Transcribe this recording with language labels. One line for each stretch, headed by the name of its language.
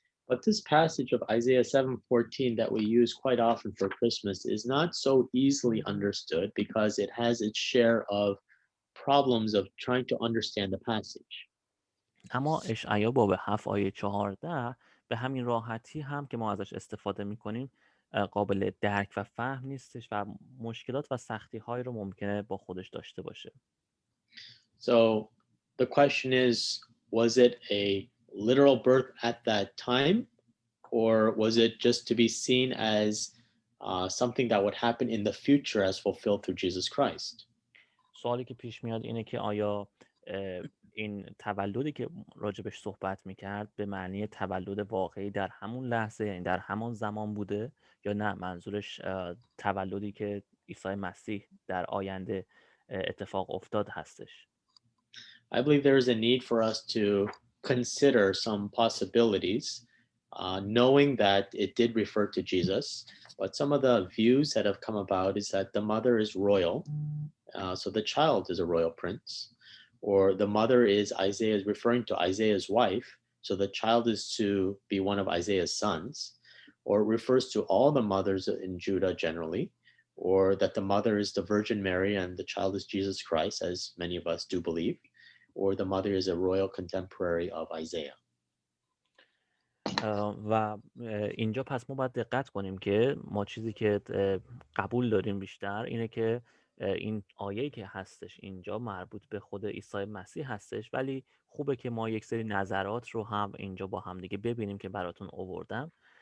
English: But this passage of Isaiah 7:14 that we use quite often for Christmas is not so easily understood because it has its share of problems of trying to understand the passage.
Persian: اما اشعیا باب 7 آیه 14 به همین راحتی هم که ما ازش استفاده میکنیم قابل درک و فهم نیستش و مشکلات و سختی هایی رو ممکنه با خودش داشته باشه.
English: So the question is, was it a literal birth at that time, or was it just to be seen as something that would happen in the future as fulfilled through Jesus Christ?
Persian: سوالی که پیش میاد اینه که آیا این تولدی که راجبش صحبت میکرد به معنی تولد واقعی در همون لحظه، یعنی در همون زمان بوده، یا نه منظورش تولدی که عیسی مسیح در آینده اتفاق افتاد هستش؟
English: I believe there is a need for us to consider some possibilities, knowing that it did refer to Jesus. But some of the views that have come about is that the mother is royal, so the child is a royal prince, or the mother is Isaiah, is referring to Isaiah's wife, So the child is to be one of Isaiah's sons, or it refers to all the mothers in Judah generally, or that the mother is the Virgin Mary and the child is Jesus Christ, as many of us do believe, or the mother is a royal contemporary of Isaiah.
Persian: و اینجا پس ما باید دقت کنیم که ما چیزی که قبول داریم بیشتر اینه که این آیه‌ای که هستش اینجا مربوط به خود عیسی مسیح هستش، ولی خوبه که ما یک سری نظرات رو هم اینجا با هم دیگه ببینیم که براتون آوردم.